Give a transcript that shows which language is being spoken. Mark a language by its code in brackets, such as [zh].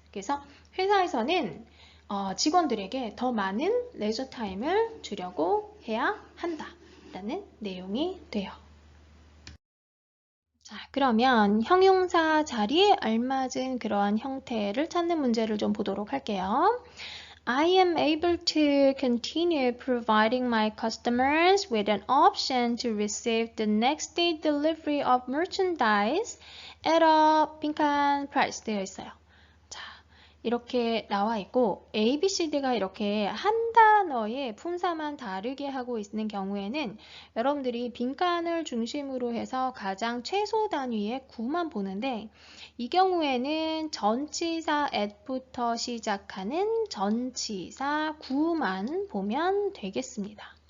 [ko] 그래서 회사에서는 직원들에게 더 많은 레저 타임을 주려고 해야 한다라는 내용이 돼요. 자, 그러면 형용사 자리에 알맞은 그러한 형태를 찾는 문제를 좀 보도록 할게요. [en] I am able to continue providing my customers with an option to receive the next day delivery of merchandise at a 빈칸 price [ko] 되어 있어요. 자, 이렇게 나와 있고 A, B, C, D가 이렇게 한 단어의 품사만 다르게 하고 있는 경우에는 여러분들이 빈칸을 중심으로 해서 가장 최소 단위의 구만 보는데 이 경우에는 전치사 at부터 시작하는 전치사 구만 보면 되겠습니다.